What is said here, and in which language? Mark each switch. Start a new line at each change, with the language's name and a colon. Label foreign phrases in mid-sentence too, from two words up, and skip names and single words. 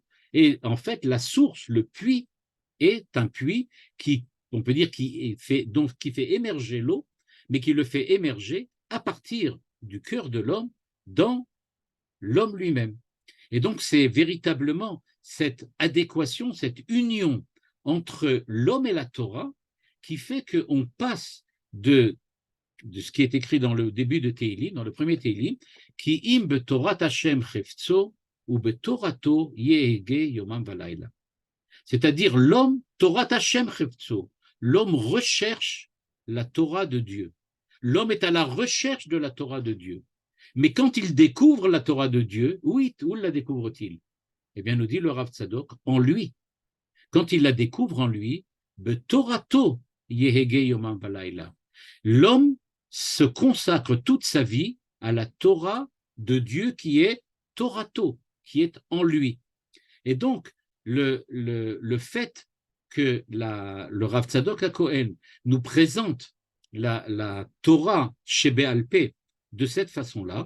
French: Et en fait, la source, le puits, est un puits qui, on peut dire, qui fait émerger l'eau, mais qui le fait émerger à partir du cœur de l'homme dans l'homme lui-même. Et donc, c'est véritablement cette adéquation, cette union entre l'homme et la Torah qui fait qu'on passe de ce qui est écrit dans le début de Tehilim, dans le premier Tehilim, qui
Hebrew: אם בתורת השם חפצו ובתורתו יהגה יומם ולילה.
French: C'est-à-dire l'homme,
Hebrew: תורת השם חפצו,
French: l'homme recherche la Torah de Dieu. L'homme est à la recherche de la Torah de Dieu. Mais quand il découvre la Torah de Dieu, oui, où la découvre-t-il? Eh bien, nous dit le Rav Tzadok, en lui. Quand il la découvre en lui,
Hebrew: בתורתו יהגה יומם ולילה.
French: L'homme se consacre toute sa vie à la Torah de Dieu qui est Torato, qui est en lui. Et donc, le fait que le Rav Tzadok HaKohen nous présente la
Hebrew: תורה שבעל פה
French: de cette façon-là.